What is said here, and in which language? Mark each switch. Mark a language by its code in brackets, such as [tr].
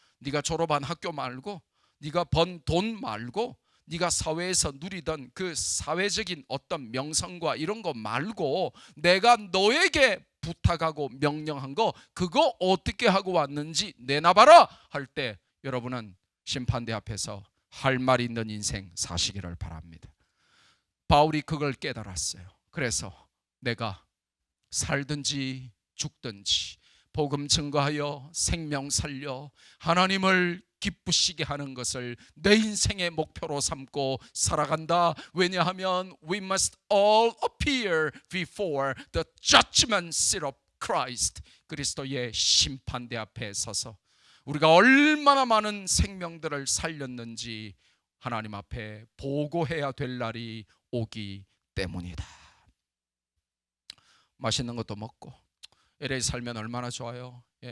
[ko] 네가 졸업한 학교 말고 네가 번 돈 말고 네가 사회에서 누리던 그 사회적인 어떤 명성과 이런 거 말고 내가 너에게 부탁하고 명령한 거 그거 어떻게 하고 왔는지 내놔봐라 할 때 여러분은 심판대 앞에서 할 말 있는 인생 사시기를 바랍니다. 바울이 그걸 깨달았어요. 그래서 내가 살든지 죽든지 복음 증거하여 생명 살려 하나님을 기쁘시게 하는 것을 내 인생의 목표로 삼고 살아간다. 왜냐하면 [en] we must all appear before the judgment seat of Christ. [ko] 그리스도의 심판대 앞에 서서 우리가 얼마나 많은 생명들을 살렸는지 하나님 앞에 보고해야 될 날이 오기 때문이다. 맛있는 것도 먹고 LA 살면 얼마나 좋아요.